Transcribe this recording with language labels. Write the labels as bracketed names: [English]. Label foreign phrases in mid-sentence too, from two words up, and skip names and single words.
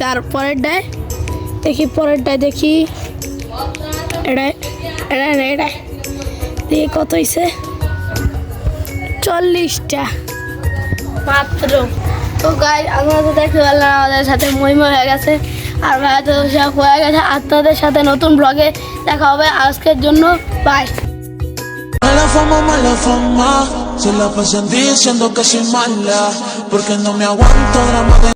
[Bangla] আর পরেরটায় দেখি এটা দেখি কত হয়েছে, 40টা মাত্র। তো গাইস আমরা তো দেখতে পারলাম আমাদের সাথে মহিমা হয়ে গেছে, আর ভাইয়া তো সব হয়ে গেছে। আপনাদের সাথে নতুন ব্লগে দেখা হবে, আজকের জন্য বাই। [Spanish] Mala fama, se la pasan diciendo que soy mala, porque no me aguanto drama de